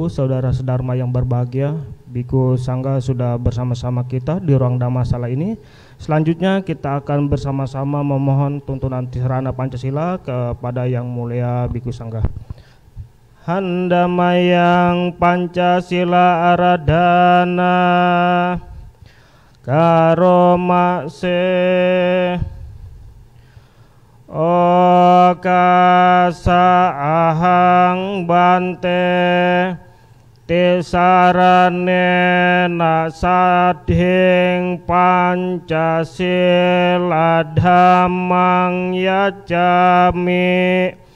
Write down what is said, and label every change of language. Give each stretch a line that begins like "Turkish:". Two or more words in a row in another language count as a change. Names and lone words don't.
Indonesian: Saudara Sedharma yang berbahagia, Biku Sangga sudah bersama-sama kita di ruang Dhammasala ini. Selanjutnya kita akan bersama-sama memohon tuntunan Tisarana Pancasila kepada Yang Mulia Biku Sangga.
Pali: Handamayang Pancasila Aradhana Karomase Okasa ahang bante tisarane nasadhing Pancasila dhammang yacami